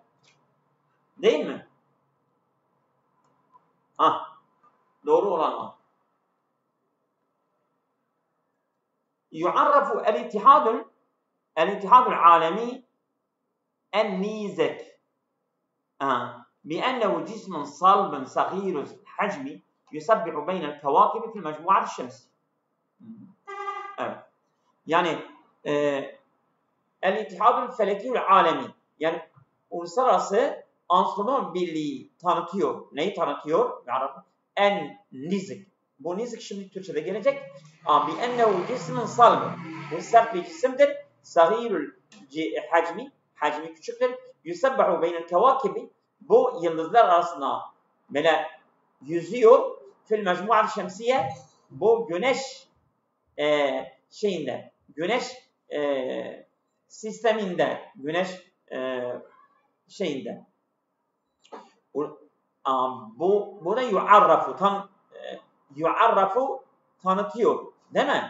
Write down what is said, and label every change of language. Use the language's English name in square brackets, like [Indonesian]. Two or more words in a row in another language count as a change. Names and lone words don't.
[Turkish] Değil mi? Doğru olan A. [Arabic] يعرف الاتحاد العالمي النيزك بأنه جسم صلب صغير الحجم يسبح بين الكواكب في المجموعة الشمسية. [Turkish] Evet. Yani [Arabic] الاتحاد الفلكي العالمي, [Turkish] yani uluslararası astronom birliği tanıtıyor. Neyi tanıtıyor? En-nizik. Bu nizik şimdi Türkçe'de gelecek. [Arabic] بأنه جسم صلب. [Turkish] Bu sert bir cisimdir. صغير hacmi küçüktür. [Arabic] يسبح بين الكواكب. [Turkish] Bu yıldızlar arasında böyle yüzüyor. [Arabic] في المجموعة الشمسية, [Turkish] bu güneş güneş sisteminde, güneş bu da yu'arrafu tanıtıyor, değil mi?